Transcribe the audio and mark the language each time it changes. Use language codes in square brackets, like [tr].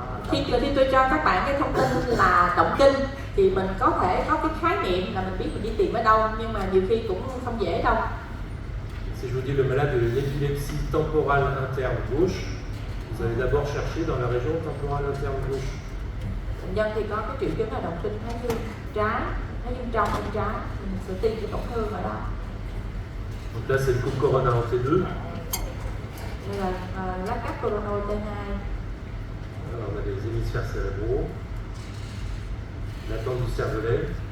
[vi] Khi tôi cho các bạn cái thông tin là động kinh thì mình có thể có cái khái niệm là mình biết mình đi tìm ở đâu, nhưng mà nhiều khi cũng không dễ đâu. [fr] Si je vous dis le malade a une épilepsie temporale interne gauche, vous allez d'abord chercher dans la région temporale interne gauche. [vi] Bệnh nhân thì có cái triệu chứng là động kinh thái dương trái, thái dương trong bên trái, mình sẽ tìm cái tổn thương ở đó. [fr] Donc là, c'est une coupe coronale en T2. [vi] Đây là lá cắt coronal T2. [fr] Alors, on a les hémisphères cérébraux, l'attente du cervelet,